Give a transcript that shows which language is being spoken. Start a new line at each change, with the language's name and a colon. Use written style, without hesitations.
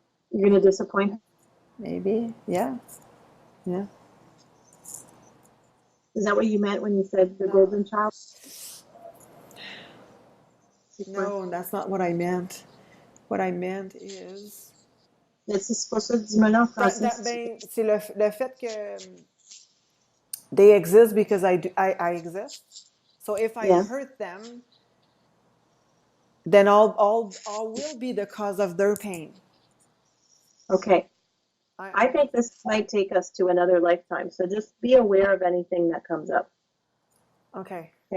English: You're going to disappoint her? Maybe, yeah. Yeah. Is that what you meant when you said the No. golden child? No, that's not what I meant. What I meant is...
French: C'est pour ça que dis-moi en français. C'est le fait que
English: they exist because I exist. So if I Yeah. hurt them, then I will be the cause of their pain. Okay. I think this might take us to another lifetime. So just be aware of anything that comes up. Okay.